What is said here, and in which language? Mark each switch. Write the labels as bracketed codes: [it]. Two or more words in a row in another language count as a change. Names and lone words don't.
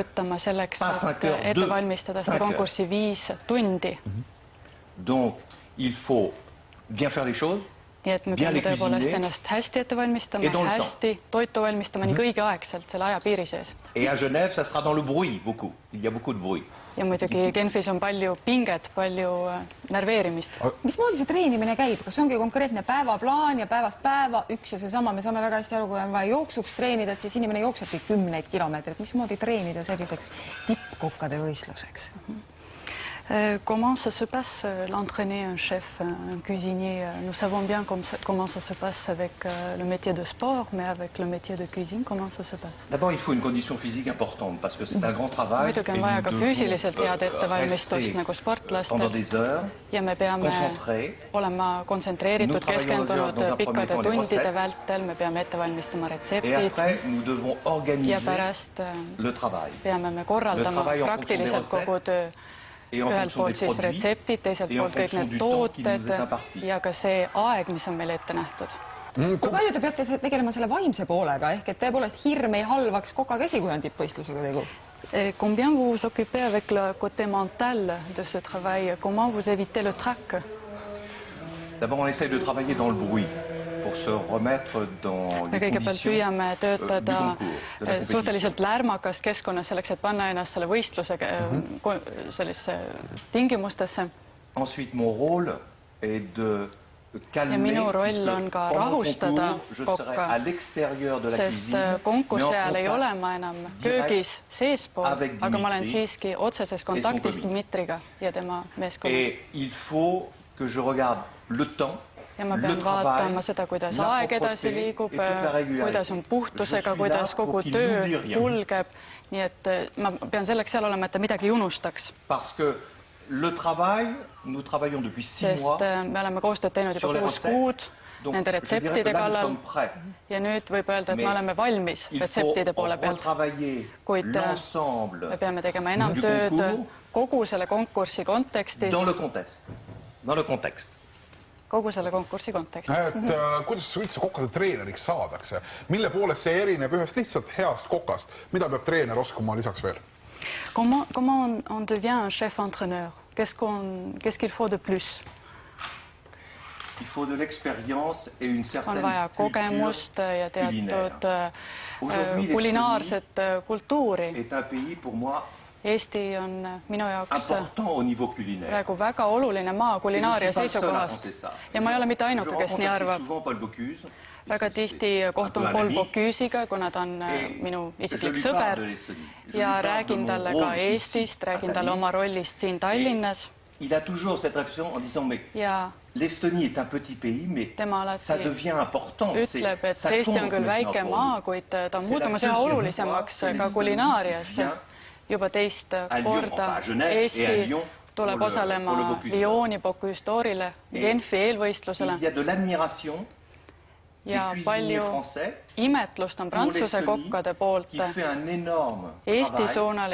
[fr] Pas 5 heures, 2, 5 heures. Donc, il faut bien faire les choses, bien les cuisiner, et dans le temps. Et à Genève, ça sera dans le bruit, beaucoup. Il y a beaucoup de bruit. [et] Ja muidugi Genfis on palju pinget, palju nerveerimist. Mismoodi see treenimine käib? Kas ongi konkreetne päevaplaan ja päevast päeva üks ja seesama? Me saame väga hästi aru, kui on vaja jooksuks treenida, et siis inimene jooksebki 10 kilomeetrit. Mismoodi treenida selliseks tippkokkade võistluseks? [fr] Comment ça se passe l'entraîner un chef, un cuisinier? Nous savons bien comment ça se passe avec le métier de sport, mais avec le métier de cuisine, comment ça se passe? D'abord, il faut une condition physique importante parce que c'est un grand travail. [et] Muidugi on vaja ka füüsiliselt head ettevalmistust nagu sportlastel ja me peame olema kontsentreeritud, keskendunud pikkade tundide vältel, me peame ette valmistama retseptid ja pärast peame me korraldama praktiliselt kogu töö. Ühelt poolt siis retseptid, teiselt poolt kõik need tooted ja ka see aeg, mis on meil ette nähtud. Kui palju te peate tegelema selle vaimse poolega, ehk et tõepoolest hirm ei halvaks koka käsi, kui on tippvõistlusega tegu? [fr] Combien vous vous occupez avec le côté mental de ce travail? Comment vous évitez le trac? D'abord, on essaie de travailler dans le bruit pour se remettre dans les conditions du concours. [et] Suhteliselt lärmakas keskkonnas selleks, et panna ennast selle võistluse sellise tingimustesse. [fr] Ensuite, mon rôle est de calmer, [et] minu roll on ka rahustada kokka, sest konkursi ajal ei ole ma enam köögis seespool, aga ma olen siiski otseses kontaktis Dmitriga ja tema meeskonna. [fr] Et il faut que je regarde le temps, [et] ja ma pean vaatama seda, kuidas aeg edasi liigub, kuidas on puhtusega, kuidas kogu töö kulgeb. Nii et ma pean selleks seal olema, et ta midagi ei unustaks. [fr] Parce que le travail, nous travaillons depuis 6 mois. [et] Sest me oleme koostööd teinud juba 6 kuud nende retseptide kallal. Ja nüüd võib öelda, et me oleme valmis retseptide poole pealt. Kuid me peame tegema enam tööd kogu selle konkursi kontekstis. [fr] Dans le contexte. [et] Kogu selle konkursi kontekstis. Kuidas üldse kokkade treeneriks saadakse? Mille poolest see erineb ühest lihtsalt heast kokast? Mida peab treener oskama lisaks veel? [fr] Comment on devient un chef-entraîneur? Qu'est-ce qu'il faut de plus? Il faut de l'expérience et une certaine [et] on vaja kogemust ja teatud kulinaarset kultuuri. [fr] Est un pays pour moi [et] Eesti on minu jaoks praegu väga oluline maa kulinaaria seisukohast. Ja ma ei ole mitte ainuke, kes nii arvab. Väga tihti kohtun Paul Bocuse'iga, kuna ta on minu isiklik sõber ja räägin talle ka Eestist, räägin talle oma rollist siin Tallinnas. [fr] Il a toujours cette réflexion en disant, mais l'Estonie est un petit pays, mais ça devient important. [et] Ütleb, et Eesti on küll väike maa, kuid ta on muutumas üha olulisemaks ka kulinaarias. Juba teist korda Eesti tuleb osalema Lyoni Bocuse d'Orile, Genfi eelvõistlusele. Ja palju imetlust on prantsuse kokkade poolt Eesti suunal.